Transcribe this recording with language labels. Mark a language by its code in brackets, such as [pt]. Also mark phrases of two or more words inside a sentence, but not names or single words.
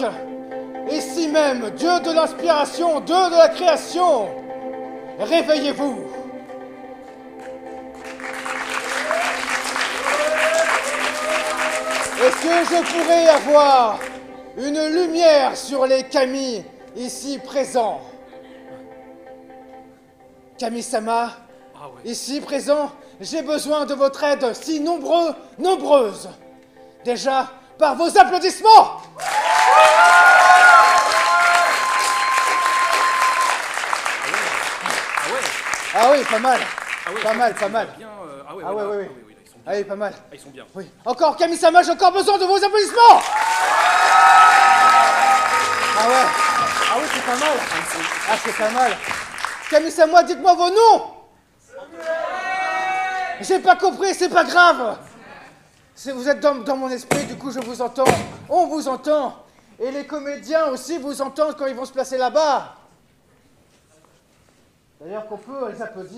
[fr] Ici même, Dieu de l'inspiration, Dieu de la création, réveillez-vous! Est-ce que je pourrais avoir une lumière sur les Kami ici présents? Kami-sama, ici présent, j'ai besoin de votre aide si nombreuse. Déjà, par vos applaudissements! Ah oui, pas mal. Pas mal. Ah oui. Ah oui, pas mal. Ah, ils sont bien. Oui. Encore, Kami-sama, j'ai encore besoin de vos applaudissements! Ah ouais. Ah oui, c'est pas mal. Ah, c'est pas mal. Kami-sama, dites-moi vos noms! J'ai pas compris, c'est pas grave. Vous êtes dans mon esprit, du coup je vous entends. On vous entend. Et les comédiens aussi vous entendent quand ils vont se placer là-bas. D'ailleurs qu'on peut les applaudir.